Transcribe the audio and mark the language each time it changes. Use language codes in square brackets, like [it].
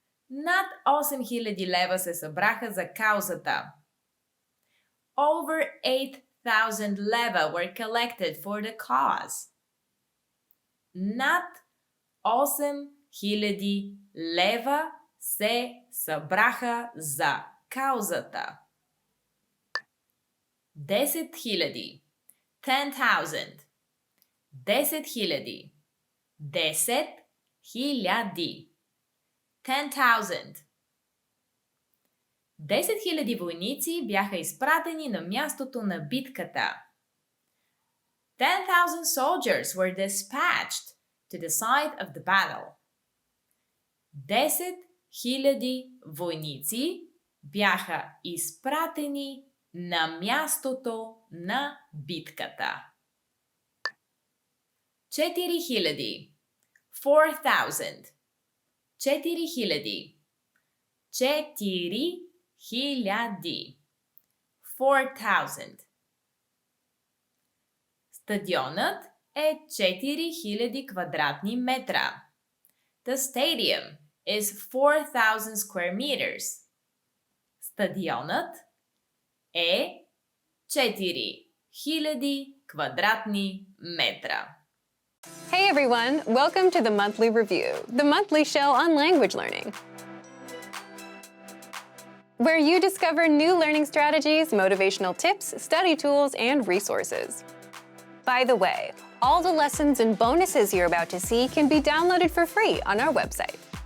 [bg] Над 8000 лева се събраха за каузата. [en] Over 8000 лева were collected for the cause. [bg] Над 8000 лева се събраха за каузата. 10 000. 10,000. 10 000. 10,000. 10,000. 10,000 войници бяха изпратени на мястото на битката. [en] 10,000 soldiers were dispatched to the site of the battle. [bg] 10,000 войници бяха изпратени на мястото на битката. 4,000. 4,000. 4,000. 4,000. 4,000. Стадионът е 4,000 квадратни метра. [en] The stadium is 4,000 square meters. [bg] Стадионът е 4,000 квадратни метра. [en] Hey everyone, welcome to the Monthly Review, the monthly show on language learning, where you discover new learning strategies, motivational tips, study tools, and resources. By the way, all the lessons and bonuses you're about to see can be downloaded for free on our website.